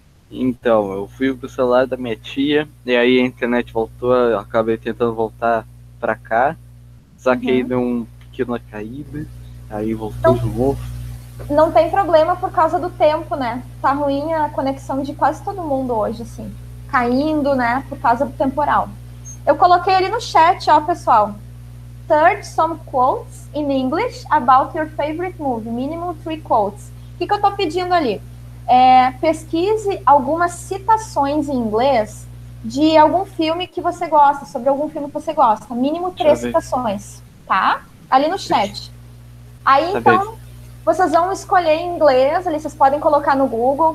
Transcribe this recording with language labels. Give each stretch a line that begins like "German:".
Portuguese: Então, eu fui pro celular da minha tia, e aí a internet voltou, eu acabei tentando voltar pra cá, só que aí deu um pequena caída, aí voltou de novo. Não tem problema por causa do tempo, né? Tá ruim a conexão de quase todo mundo hoje, assim. Caindo, né? Por causa do temporal. Eu coloquei ali no chat, ó, pessoal.
English: Search some quotes in English about your favorite movie. Minimum 3 quotes.
Portuguese: O que eu tô pedindo ali? Pesquise algumas citações em inglês de algum filme que você gosta, sobre algum filme que você gosta. Mínimo 3 citações, tá? Ali no chat. Aí, então, vocês vão escolher em inglês, ali vocês podem colocar no Google.